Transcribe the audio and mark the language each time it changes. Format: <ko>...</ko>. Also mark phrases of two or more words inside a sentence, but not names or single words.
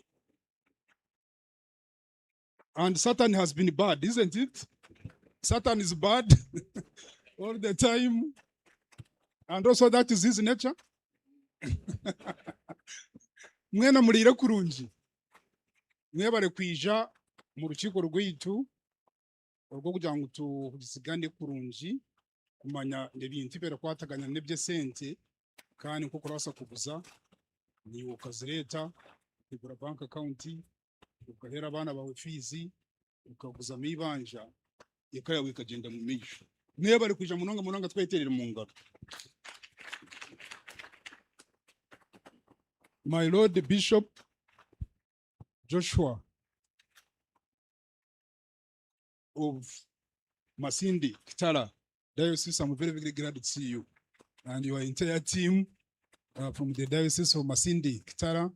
<en>And Satan has been bad, isn't it? Satan is bad all the time. And also that is his nature.</en> <nyn>Mwena mulira kurungi. Mwebare kwija mu rukiko rw'itu urwo kugira ngo tusigane kurungi kumanya nebintu bera kwataganya nebye sente kandi nko kurasa kuguza ni ukazireta kugura</nyn> <en>bank account</en> <nyn>ukahera abana bawe fees ukaguza mibanja ikaya wikagenda mu misho mwebare kwija munonga tweterera mu ngaro.</nyn> <en>My Lord the Bishop Joshua of Masindi Kitara Diocese, I'm very, very glad to see you and your entire team from the Diocese of Masindi Kitara.</en>